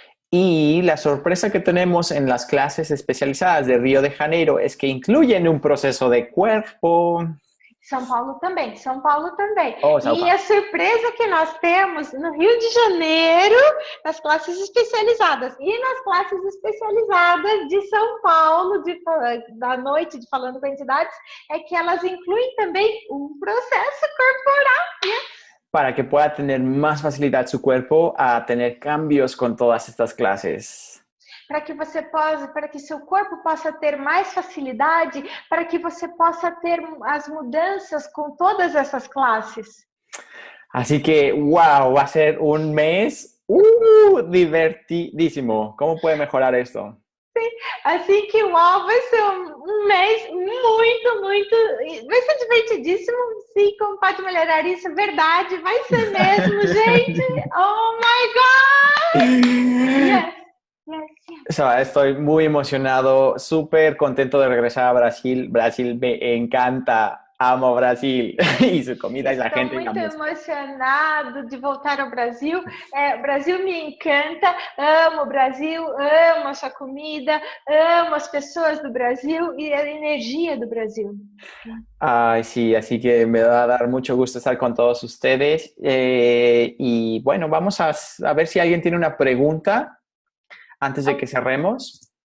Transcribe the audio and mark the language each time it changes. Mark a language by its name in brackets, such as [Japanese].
[Spanish] Y la sorpresa que tenemos en las clases especializadas de Río de Janeiro es que incluyen un proceso de cuerpo. [Portuguese] São Paulo também, São Paulo também. Oh, São Paulo. E a surpresa que nós temos no Rio de Janeiro, nas classes especializadas e nas classes especializadas de São Paulo, da noite de Falando com Entidades, é que elas incluem também um processo corporal, né? [Spanish] Para que pueda tener más facilidad su cuerpo a tener cambios con todas estas clases. [Portuguese] Para que seu corpo possa ter mais facilidade, para que você possa ter as mudanças com todas essas classes. [Spanish] Así que, wow, va a ser un mes divertidísimo. ¿Cómo puede mejorar esto? [Portuguese] Assim que uau, vai ser um mês muito, vai ser divertidíssimo, sim, como pode melhorar isso, verdade, vai ser mesmo, gente, [English] oh my God, yes. [Spanish] O sea, estoy muy emocionado, súper contento de regresar a Brasil. Brasil me encanta Amo Brasil y su comida y la [Portuguese] Estou [Spanish] gente y la [Portuguese] muito [Spanish] música. [Portuguese] emocionado de voltar ao Brasil. O Brasil me encanta, amo o Brasil, amo a sua comida, amo as pessoas do Brasil e a energia do Brasil. [Spanish] Ay, sí, así que me va a dar mucho gusto estar con todos ustedes. Y bueno, vamos a ver si alguien tiene una pregunta antes de que cerremos.